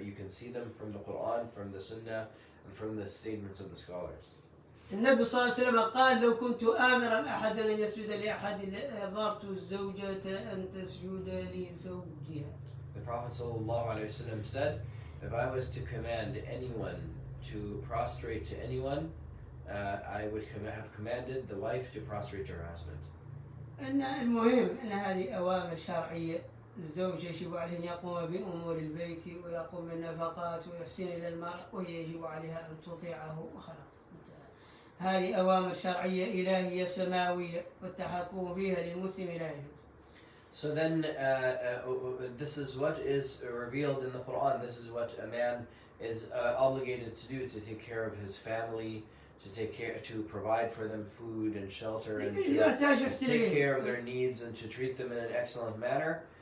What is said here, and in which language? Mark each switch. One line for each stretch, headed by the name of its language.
English: You can see them from the Quran, from the Sunnah, and from the statements of the scholars.
Arabic: النبي صلى الله عليه وسلم قال لو كنت آمرا أحدا أن يسجد لأحد لأمرت الزوجة أن تسجد لزوجها.
English: The Prophet sallallahu alaihi wasallam said, if I was to command anyone to prostrate to anyone, I would have commanded the wife to prostrate to her husband.
Arabic: أن المهم أن هذه أوامر شرعية. الزوج يجب عليه أن يقوم بأمور البيت ويقوم بالنفقات ويحسن إلى المرأة وهي يجب عليها أن تطيعه وخلاص. هذه أوامر شرعية إلهية سماوية والتحكم فيها للمسلم لا يجوز.
English: So then this is what is revealed in the Quran. This is what a man is obligated to do, to take care of his family, to provide for them food and shelter, and to take care of their needs and to treat them in an excellent manner.